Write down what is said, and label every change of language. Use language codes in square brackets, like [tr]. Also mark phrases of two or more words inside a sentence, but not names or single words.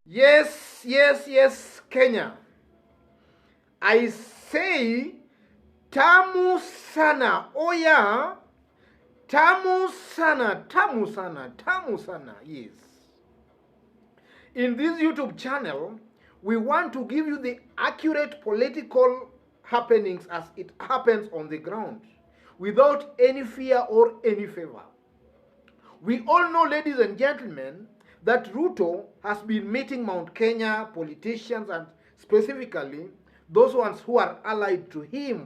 [en] Yes, yes, yes, Kenya. I say [sw] tamu sana. [en] Oh yeah. [sw] Tamu sana, tamu sana, tamu sana. [en] Yes. In this YouTube channel, we want to give you the accurate political happenings as it happens on the ground, without any fear or any favor. We all know, ladies and gentlemen, that Ruto has been meeting Mount Kenya politicians, and specifically those ones who are allied to him.